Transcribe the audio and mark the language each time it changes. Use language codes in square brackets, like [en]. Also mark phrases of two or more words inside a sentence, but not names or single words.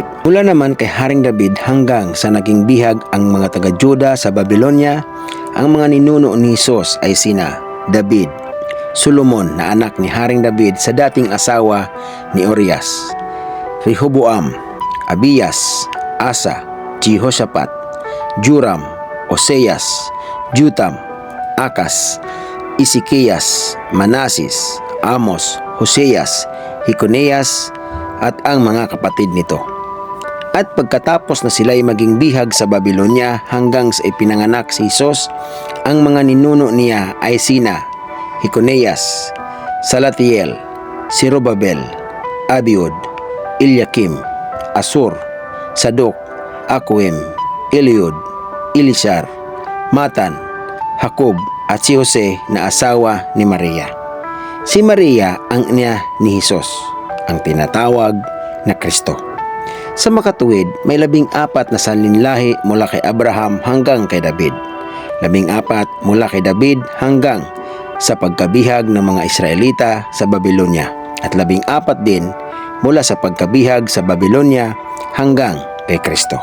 [tl] Mula naman kay Haring David hanggang sa naging bihag ang mga taga-Juda sa Babylonia, ang mga ninuno ni Hesus ay sina David, Solomon na anak ni Haring David sa dating asawa ni Urias, Rehoboam, Abiyas, Asa, Jehoshaphat, Joram, Oseas, Jotam, Akas, Ezekias, Manasis, Amos, Hoseas, Hikoneas at ang mga kapatid nito. At pagkatapos na sila'y maging bihag sa Babylonia hanggang sa ipinanganak si Hesus, ang mga ninuno niya ay sina Hikoneas, Salatiel, Zerubabel, Abiud, Eliakim, Asur, Sadok, Akwem, Eliud, Elisar, Matan, Jacob at si Jose na asawa ni Maria. Si Maria ang ina ni Hesus, ang tinatawag na Kristo. Sa makatuwid, may 14 na salinlahi mula kay Abraham hanggang kay David, 14 mula kay David hanggang sa pagkabihag ng mga Israelita sa Babylonia, at 14 din mula sa pagkabihag sa Babylonia hanggang kay Kristo.